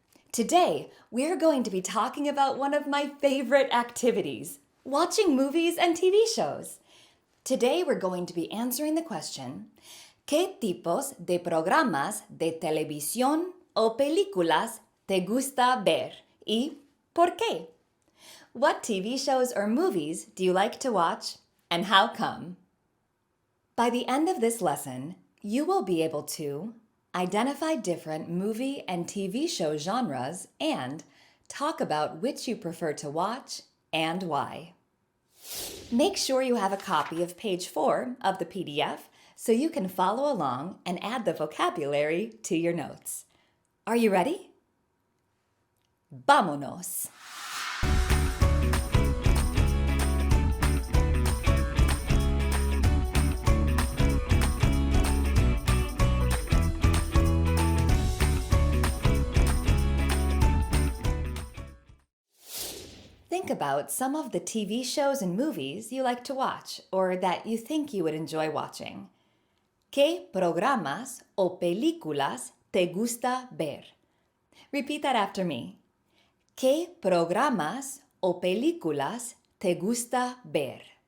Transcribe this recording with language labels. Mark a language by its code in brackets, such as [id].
[en] Today, we're going to be talking about one of my favorite activities, watching movies and TV shows. Today, we're going to be answering the question, [es] ¿qué tipos de programas de televisión o películas te gusta ver y por qué? [en] What TV shows or movies do you like to watch and how come? By the end of this lesson, you will be able to identify different movie and TV show genres and talk about which you prefer to watch and why. Make sure you have a copy of page 4 of the PDF so you can follow along and add the vocabulary to your notes. Are you ready? [es] Vámonos! [en] Think about some of the TV shows and movies you like to watch or that you think you would enjoy watching. [es] ¿Qué programas o películas te gusta ver? [en] Repeat that after me. [es] ¿Qué programas o películas te gusta ver?